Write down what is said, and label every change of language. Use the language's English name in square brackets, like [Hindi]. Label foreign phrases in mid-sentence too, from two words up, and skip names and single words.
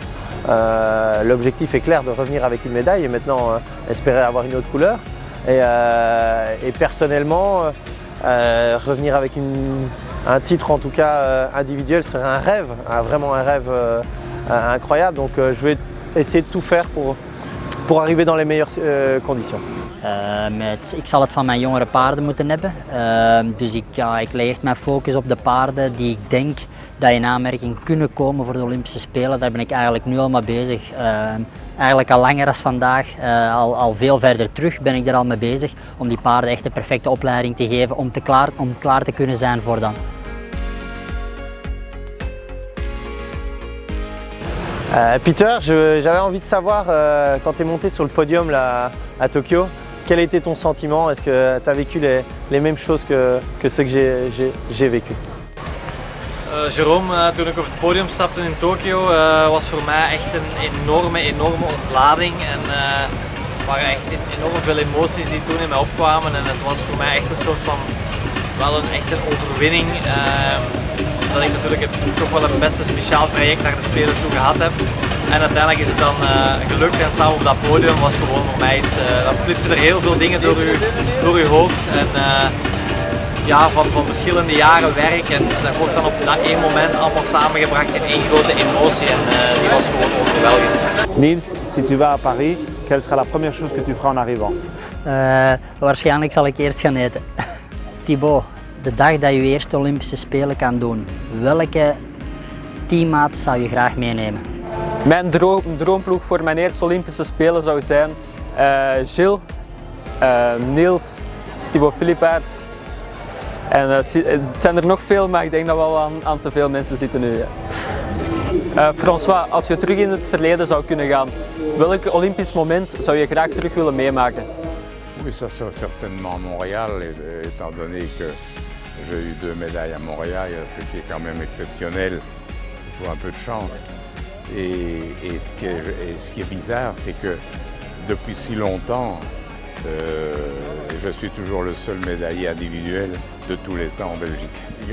[French] L'objectif est clair de revenir avec une médaille et maintenant espérer avoir une autre couleur. Et personnellement, revenir avec un titre en tout cas individuel serait un rêve, vraiment un rêve incroyable. Donc je vais essayer de tout faire pour arriver dans les meilleures conditions. [Dutch] Ik zal het van mijn jongere paarden moeten hebben. Dus ik leg echt mijn focus op de paarden die ik denk dat in aanmerking kunnen komen voor de Olympische Spelen. Daar ben ik eigenlijk nu al mee bezig. Eigenlijk al langer dan vandaag, al veel verder terug ben ik daar al mee bezig om die paarden echt de perfecte opleiding te geven om klaar te kunnen zijn voor dan. [French] Peter, j'avais envie de savoir, quand tu es monté sur le podium là, à Tokyo, quel était ton sentiment? Est-ce que tu as vécu les mêmes choses que ceux que j'ai vécu? [Dutch] Jérôme, toen ik op het podium stapte in Tokio, was voor mij echt een enorme ontlading. En er waren echt enorm veel emoties die toen in mij opkwamen. En het was voor mij echt een soort van, wel echt een overwinning. Dat ik natuurlijk toch wel een best speciaal traject naar de Spelen toe gehad heb. En uiteindelijk is het dan gelukt en staan op dat podium was gewoon voor mij iets, dan flitsen er heel veel dingen door uw hoofd. En ja, van verschillende jaren werk en dat wordt dan op dat één moment allemaal samengebracht in één grote emotie en die was gewoon overweldigend. [French] Niels, si tu vas à Paris, quelle sera la première chose que tu feras en arrivant? [Dutch] Waarschijnlijk zal ik eerst gaan eten. Thibaut, de dag dat je eerste Olympische Spelen kan doen, welke teammaat zou je graag meenemen? Mijn droomploeg voor mijn eerste Olympische Spelen zou zijn Gilles, Niels, Thibaut Philippaerts. En het zijn er nog veel, maar ik denk dat we al aan te veel mensen zitten nu. Ja. François, als je terug in het verleden zou kunnen gaan, welk Olympisch moment zou je graag terug willen meemaken? [French] Oui, ça sera certainement Montréal, étant donné que j'ai eu 2 médailles à Montréal, ce qui est quand même exceptionnel. Il faut un peu de chance. Et ce qui est bizarre, c'est que depuis si longtemps, je suis toujours le seul médaillé individuel de tous les temps en Belgique.